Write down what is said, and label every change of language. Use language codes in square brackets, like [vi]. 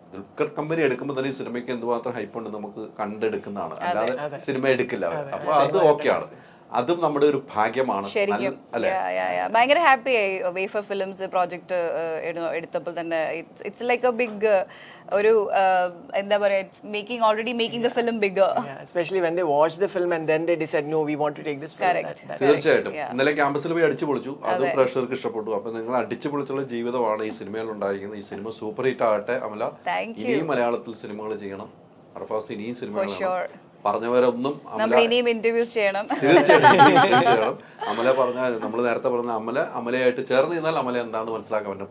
[ml] Dulquer company എടുക്കുമ്പോൾ തന്നെ ഈ സിനിമയ്ക്ക് എന്തുമാത്രം ഹൈപ്പ് ഉണ്ട് നമുക്ക് കണ്ടെടുക്കുന്നതാണ്, അല്ലാതെ സിനിമ എടുക്കില്ല. അപ്പൊ അത് ഓക്കെയാണ്, അതും നമ്മുടെ ഒരു ഭാഗ്യമാണ്. ശരിക്കും ഭയങ്കര ഹാപ്പി ആയി വേഫർ ഫിലിംസ് പ്രോജക്റ്റ് എടുത്തപ്പോൾ തന്നെ. [en] it's like a big [ml] ഒരു എന്താ പറയാ, [en] Already making the film bigger. Especially when they watched the film and then they decided no, we want to take this film. [ml] തീർച്ചയായിട്ടും. ഇന്നലെ ക്യാമ്പസിൽ പോയി അടിച്ചു പൊളിച്ചു, അത് പ്രേക്ഷകർക്ക് ഇഷ്ടപ്പെട്ടു. അപ്പൊ നിങ്ങൾ അടിച്ചു പൊളിച്ചുള്ള ജീവിതമാണ് ഈ സിനിമയിൽ ഉണ്ടായിരിക്കുന്നത്. ഈ സിനിമ സൂപ്പർ ഹിറ്റ് ആകട്ടെ അമല. ഇനിയും മലയാളത്തിൽ സിനിമകൾ ചെയ്യണം അർഫാസ്, ഇനിയും സിനിമകൾ പറഞ്ഞവരൊന്നും ഇനിയും ഇന്റർവ്യൂസ് ചെയ്യണം. തീർച്ചയായിട്ടും അമല പറഞ്ഞാൽ, നമ്മൾ നേരത്തെ പറഞ്ഞ അമലയായിട്ട് ചേർന്ന് നിന്നാൽ അമല എന്താണെന്ന് മനസ്സിലാക്കാൻ പറ്റും.